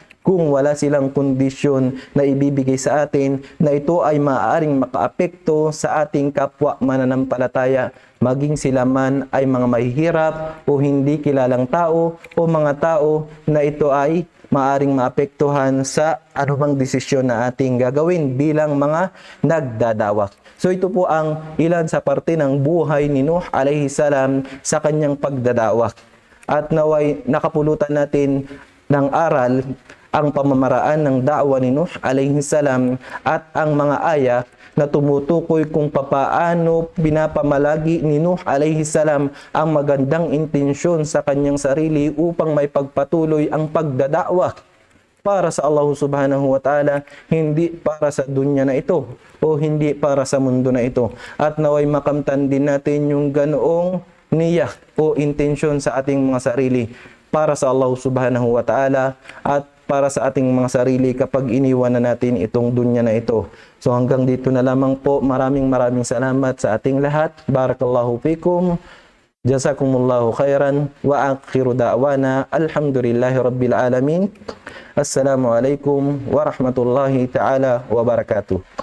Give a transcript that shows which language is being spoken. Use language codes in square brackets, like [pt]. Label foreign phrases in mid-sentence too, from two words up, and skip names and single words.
[tl] kung wala silang kondisyon na ibibigay sa atin na ito ay maaaring makaapekto sa ating kapwa mananampalataya, maging sila man ay mga mahihirap o hindi kilalang tao o mga tao na ito ay maaring maapektuhan sa anumang desisyon na ating gagawin bilang mga nagdadawak. So ito po ang ilan sa parte ng buhay ni Nuh [ar] عليه السلام [tl] sa kanyang pagdadawak. At naway nakapulutan natin ng aral ang pamamaraan ng da'wa ni Nuh [ar] عليه السلام [tl] at ang mga aya na tumutukoy kung papaano pinapamalagi ni Nuh [ar] عليه السلام [tl] ang magandang intensyon sa kanyang sarili upang may pagpatuloy ang pagdada'wa para sa Allah [ar] سبحانه وتعالى, [tl] hindi para sa dunya na ito o hindi para sa mundo na ito. At naway makamtan din natin yung ganoong niya o intensyon sa ating mga sarili para sa Allah [ar] سبحانه وتعالى [tl] at para sa ating mga sarili kapag iniwan na natin itong dunya na ito. So hanggang dito na lamang po. Maraming salamat sa ating lahat. [ar] بارك الله فيكم. جزاكم الله خيرا وآخر دعوانا الحمد لله رب العالمين. السلام عليكم ورحمة الله تعالى وبركاته.